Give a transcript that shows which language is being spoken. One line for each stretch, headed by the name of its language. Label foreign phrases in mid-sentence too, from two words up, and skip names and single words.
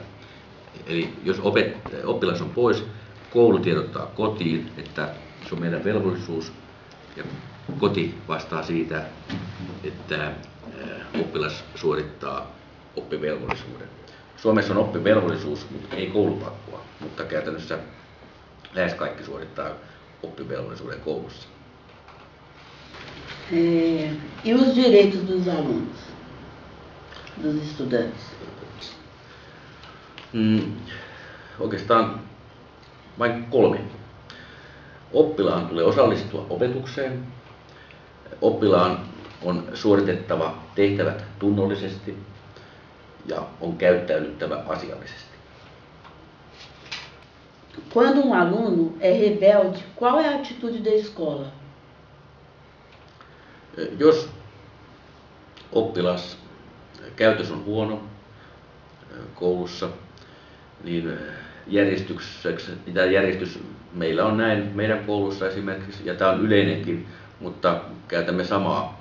Finnish: Eli jos oppilas on pois, koulu tiedottaa kotiin, että se on meidän velvollisuus, ja koti vastaa siitä, että oppilas suorittaa oppivelvollisuuden. Suomessa on oppivelvollisuus, mutta ei koulupakkoa, mutta käytännössä lähes kaikki suorittaa oppivelvollisuuden koulussa.
Portuguese: E os direitos dos alunos, dos estudantes?
Finnish: Oikeastaan vain 3. Oppilaan tulee osallistua opetukseen. Oppilaan on suoritettava tehtävät tunnollisesti ja on käyttäydyttävä asiallisesti.
Portuguese: Quando aluno é rebelde, qual é a atitude da escola?
Finnish: Jos oppilas käytös on huono koulussa, niin järjestys meillä on näin meidän koulussa esimerkiksi, ja tämä on yleinenkin, mutta käytämme samaa.